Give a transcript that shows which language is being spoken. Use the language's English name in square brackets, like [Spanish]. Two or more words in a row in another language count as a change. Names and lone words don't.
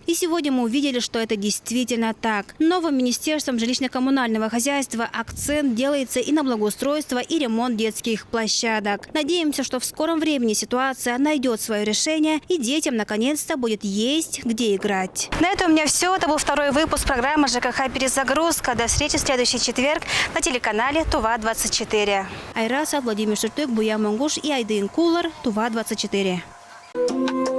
[Russian] И сегодня мы увидели, что это действительно так. Новым Министерством жилищно-коммунального хозяйства акцент делается и на благоустройство и ремонт детских площадок. Надеемся, что в скором времени ситуация найдет свое решение и детям наконец-то будет есть где играть. На этом у меня все. Это был второй выпуск программы ЖКХ «Перезагрузка». До встречи в следующий четверг на телеканале Тува-24. Айраса, Владимир Шуртык, Буя Мангуш и Айдын Кулар, Тува-24.